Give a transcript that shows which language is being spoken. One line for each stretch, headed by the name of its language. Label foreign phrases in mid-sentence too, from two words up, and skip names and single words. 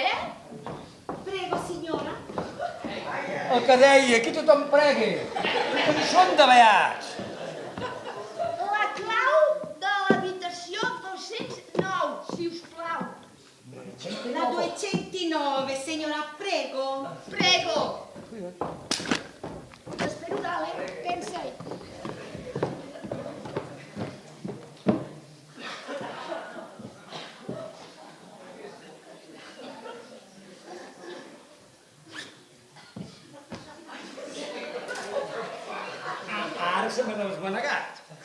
Italian: Prego, signora.
Catalan: El que deia, aquí tothom pregui. Que no són de beats. La clau de l'habitació 209, si us plau. La 209,
Italian: signora, prego. Prego!
Catalan: T'espero dalt, pensa-hi. Ara se m'ha desmanegat.